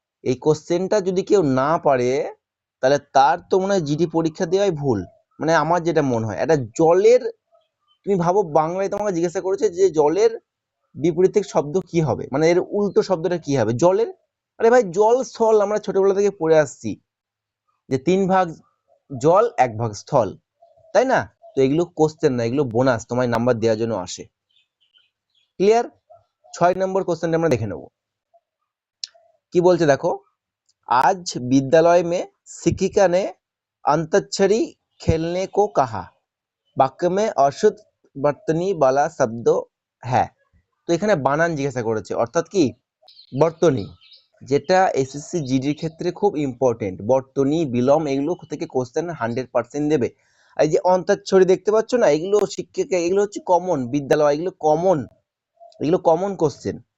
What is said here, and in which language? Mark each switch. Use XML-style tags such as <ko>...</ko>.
<bn>এই কোশ্চেনটা যদি কেউ না পারে তাহলে তার তো মনে হয় জিডি পরীক্ষা দেওয়াই ভুল, মানে আমার যেটা মনে হয়, এটা জলের, তুমি ভাবো বাংলায় তোমাকে জিজ্ঞাসা করেছে যে জলের বিপরীত শব্দ কি হবে, মানে এর উল্টো শব্দটা কি হবে জলের। আরে ভাই, জল স্থল আমরা ছোটবেলা থেকে পড়ে আসছি যে 3 ভাগ জল 1 ভাগ স্থল, তাই না? তো এগুলো কোশ্চেন না, এগুলো বোনাস, তোমায় নাম্বার দেওয়ার জন্য আসে। ক্লিয়ার? 6 নম্বর কোশ্চেনটা আমরা দেখে নেব, কি বলছে দেখো,</bn> <hi>आज विद्यालय में शिक्षिका ने अंताक्षरी खेलने को कहा, वाक्य में अशुद्ध बर्तनी वाला शब्द है।</hi> <bn>তো এখানে বানান জিজ্ঞাসা করেছে, অর্থাৎ কি বর্তনী, যেটা এসএসসি জিডির ক্ষেত্রে খুব ইম্পর্টেন্ট, বর্তনী বিলম এগুলো থেকে কোশ্চেন 100% দেবে। আর এই যে অন্তাক্ষরী দেখতে পাচ্ছ না, এগুলো শিক্ষিকা, এগুলো হচ্ছে কমন, বিদ্যালয় এগুলো কমন, এগুলো কমন কোশ্চেন।</bn>